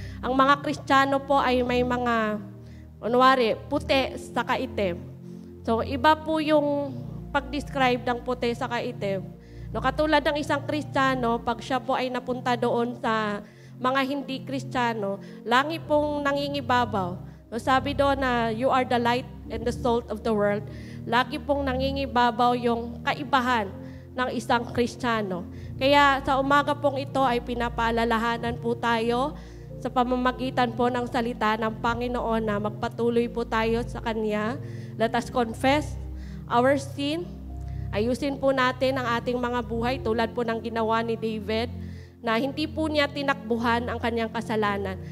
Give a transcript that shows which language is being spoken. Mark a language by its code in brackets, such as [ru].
[tl] Ang mga Kristiyano po ay may mga, kunwari, puti sa kaitim. So, iba po yung pag-describe ng puti sa kaitim. No, katulad ng isang Kristiyano, pag siya po ay napunta doon sa mga hindi Kristiyano, langi pong nangingibabaw. [en] So, [tl] sabi doon na [en] you are the light and the salt of the world. [tl] Lagi pong nangingibabaw yung kaibahan ng isang Kristiyano. Kaya sa umaga pong ito ay pinapaalalahanan po tayo sa pamamagitan po ng salita ng Panginoon na magpatuloy po tayo sa Kanya. [en] Let us confess our sin. [tl] Ayusin po natin ang ating mga buhay tulad po ng ginawa ni David na hindi po niya tinakbuhan ang kanyang kasalanan.